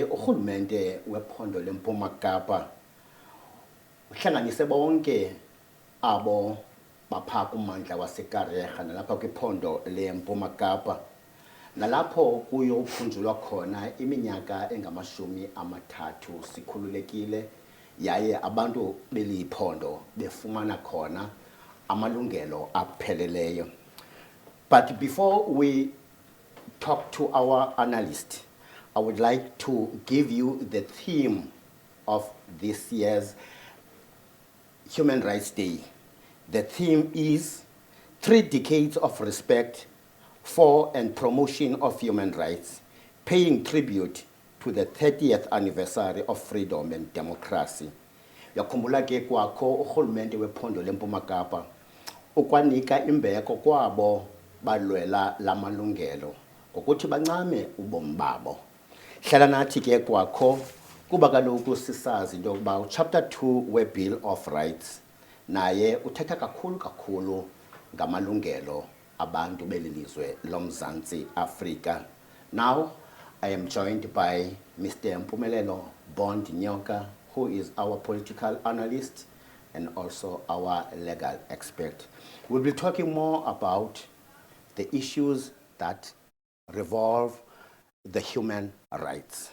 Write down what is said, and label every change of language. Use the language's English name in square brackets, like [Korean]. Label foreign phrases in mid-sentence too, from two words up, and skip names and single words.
[Xhosa] urhulumente wephondo leMpuma Kapa uhlanganise bonke abo bapha kummandla waseKarega nalapha kwiphondo leMpuma Kapa, nalapho kuyophunjulwa khona iminyaka engama-30 sikhululekile yaye abantu beliphondo befumana khona amalungelo apheleleyo. [English] But before we talk to our analyst, I would like to give you the theme of this year's Human Rights Day. The theme is 3 decades of respect for and promotion of human rights, paying tribute to the 30th anniversary of freedom and democracy. [Xhosa] Yakhumbula ke kwakho urhulumente wephondo leMpuma Kapa ukwanika imbeko kwabo balwela lamalungelo ngokuthi bancame ubomi babo. Hlala nathi ke kwakho kuba kaloku sisazi into yokuba chapter 2 we-Bill of Rights naye uthetha kakhulu ngamalungelo abantu belilizwe loMzantsi Afrika. [English] Now I am joined by Mr. Mpumelelo Bond Nyoka, who is our political analyst and also our legal expert. We'll be talking more about the issues that revolve the human rights.